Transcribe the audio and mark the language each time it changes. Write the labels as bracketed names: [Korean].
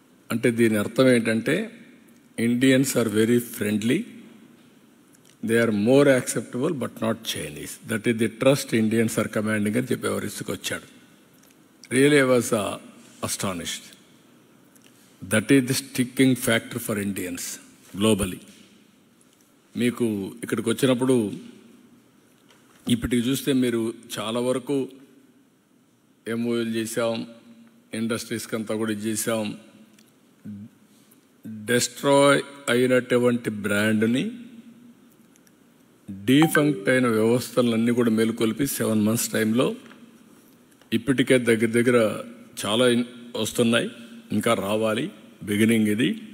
[Telugu] అంటే దీని అర్థం ఏంటంటే [English] Indians are very friendly, they are more acceptable but not Chinese. That is the trust Indians are commanding [Telugu] అని చెప్పి ఎవరిసుకు వచ్చాడు. [English] Really, I was astonished. That is the sticking factor for Indians globally. [Telugu] మీకు ఇక్కడికి వచ్చినప్పుడు ఇప్పటికి చూస్తే మీరు చాలా వరకు ఎంఓయూలు చేసాం, ఇండస్ట్రీస్కి అంతా కూడా చేసాం. డెస్ట్రాయ్ అయినటువంటి బ్రాండ్ని, డీఫంక్ట్ అయిన వ్యవస్థలన్నీ కూడా మేలుకొల్పి 7 months టైంలో ఇప్పటికే దగ్గర చాలా వస్తున్నాయి, ఇంకా రావాలి. బిగినింగ్ ఇది.